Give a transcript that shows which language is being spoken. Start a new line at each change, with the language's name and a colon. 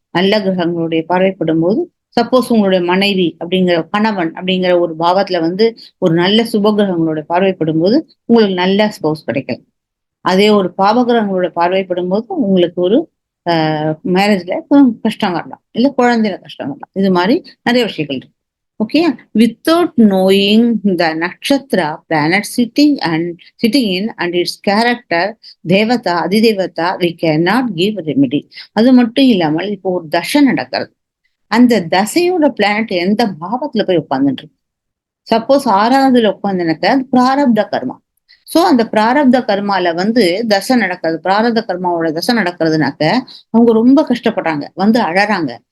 Tamil: நல்ல கிரகங்களுடைய பார்வைப்படும் போது சப்போஸ் உங்களுடைய மனைவி அப்படிங்கிற கணவன் அப்படிங்கிற ஒரு பாவத்துல வந்து ஒரு நல்ல சுபகிரகங்களோட பார்வைப்படும் போது உங்களுக்கு நல்ல ஸ்பௌஸ் கிடைக்கும். அதே ஒரு பாவகிரகங்களோட பார்வைப்படும் போது உங்களுக்கு ஒரு மேரேஜ்ல கஷ்டம் வரலாம், இல்ல குழந்தையில கஷ்டம் வரலாம். இது மாதிரி நிறைய விஷயங்கள் இருக்கு.
English: Okay, without knowing the nakshatra planet sitting in and its character, தேவதா அதிதேவதா, we cannot give remedy.
Tamil: அது மட்டும் இல்லாமல் இப்போ ஒரு தசை நடக்கிறது. அந்த தசையோட பிளானட் எந்த பாவத்துல போய் உட்கார்ந்துட்டு இருக்கு? சப்போஸ் 6வதுல உட்கார்ந்துனாக்க அது பிராரப்த கர்மா. சோ அந்த பிராரப்த கர்மால வந்து தசை நடக்கிறது, பிராரப்த கர்மாவோட தசை நடக்கிறதுனாக்க அவங்க ரொம்ப கஷ்டப்படுறாங்க, வந்து அழறாங்க.